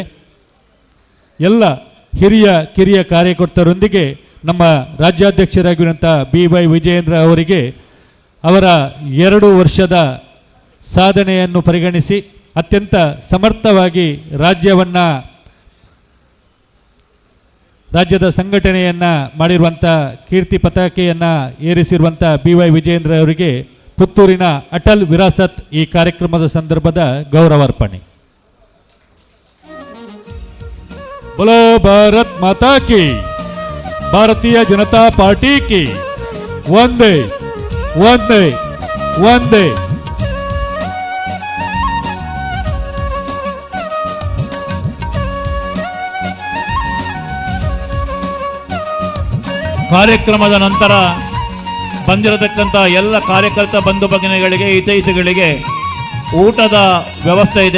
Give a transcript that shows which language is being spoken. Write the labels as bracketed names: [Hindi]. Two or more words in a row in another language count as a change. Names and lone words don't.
[Kannada] ಎಲ್ಲ ಹಿರಿಯ ಕಿರಿಯ ಕಾರ್ಯಕರ್ತರೊಂದಿಗೆ ನಮ್ಮ ರಾಜ್ಯಾಧ್ಯಕ್ಷರಾಗಿರುವಂಥ BY ವಿಜಯೇಂದ್ರ ಅವರಿಗೆ ಅವರ 2 ವರ್ಷದ ಸಾಧನೆಯನ್ನು ಪರಿಗಣಿಸಿ ಅತ್ಯಂತ ಸಮರ್ಥವಾಗಿ ರಾಜ್ಯದ ಸಂಘಟನೆಯನ್ನು ಮಾಡಿರುವಂಥ ಕೀರ್ತಿ ಪತಾಕೆಯನ್ನು ಏರಿಸಿರುವಂಥ BY ವಿಜಯೇಂದ್ರ ಅವರಿಗೆ ಪುತ್ತೂರಿನ ಅಟಲ್ ವಿರಾಸತ್ ಈ ಕಾರ್ಯಕ್ರಮದ ಸಂದರ್ಭದ ಗೌರವಾರ್ಪಣೆ. [Hindi] बोलो भारत माता की, भारतीय जनता पार्टी की, वंदे वंदे वंदे. [Kannada] ಕಾರ್ಯಕ್ರಮದ ನಂತರ ಬಂದಿರತಕ್ಕಂಥ ಎಲ್ಲ ಕಾರ್ಯಕರ್ತ ಬಂಧು ಭಗಿನಿಗಳಿಗೆ, ಹಿತೈಷಿಗಳಿಗೆ ಊಟದ ವ್ಯವಸ್ಥೆ ಇದೆ.